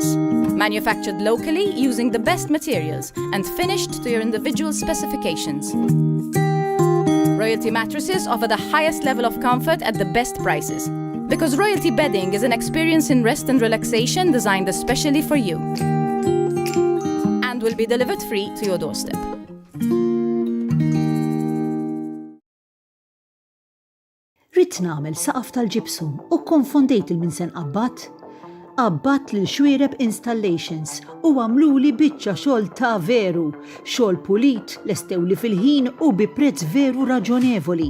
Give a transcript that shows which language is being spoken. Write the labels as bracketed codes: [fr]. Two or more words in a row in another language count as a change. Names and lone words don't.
[en] Manufactured locally using the best materials and finished to your individual specifications. Royalty mattresses offer the highest level of comfort at the best prices. Because Royalty bedding is an experience in rest and relaxation designed especially for you. And will be delivered free to your doorstep. [mt] Rid nagħmel saqaf tal-ġipsum u konfondejt il-minsen qabbat. Qabbat lil Xwiereb Installations u għamluli biċċa xogħol ta' veru, xogħol pulit, lestewli fil-ħin u bi prezz veru raġonevoli.